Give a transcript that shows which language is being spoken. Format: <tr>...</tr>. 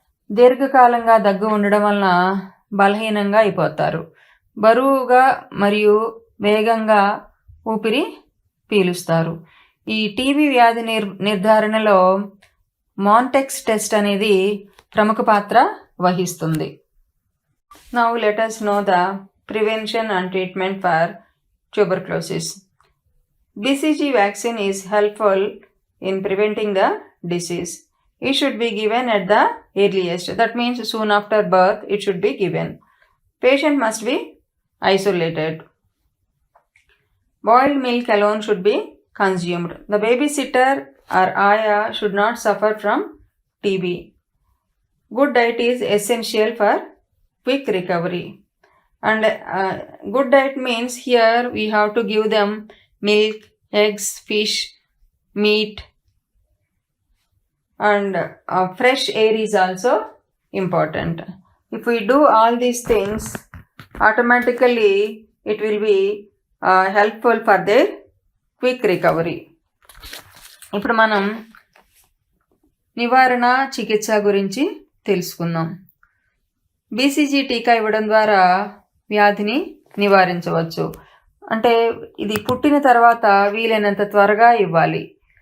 <te>దీర్ఘకాలంగా దగ్గు ఉండడం వలన బలహీనంగా అయిపోతారు. బరువుగా మరియు వేగంగా ఊపిరి పీలుస్తారు. ఈ టీబీ వ్యాధి నిర్ధారణలో మాంటెక్స్ టెస్ట్ అనేది ప్రముఖ పాత్ర వహిస్తుంది.</te> <en>Now let us know the prevention and treatment for tuberculosis. BCG vaccine is helpful in preventing the disease. It should be given at the earliest. That means soon after birth it should be given. Patient must be isolated. Boiled milk alone should be consumed. The babysitter or ayah should not suffer from TB. Good diet is essential for quick recovery. And good diet means here we have to give them milk, eggs, fish, meat, and fresh air is also important. If we do all these things, automatically it will be helpful for their quick recovery.</en> <te>ఇప్పుడు మనం నివారణ చికిత్స గురించి తెలుసుకుందాం. BCG టీకా ఇవ్వడం ద్వారా వ్యాధిని నివారించవచ్చు. అంటే ఇది పుట్టిన తర్వాత వీలైనంత త్వరగా ఇవ్వాలి.</te>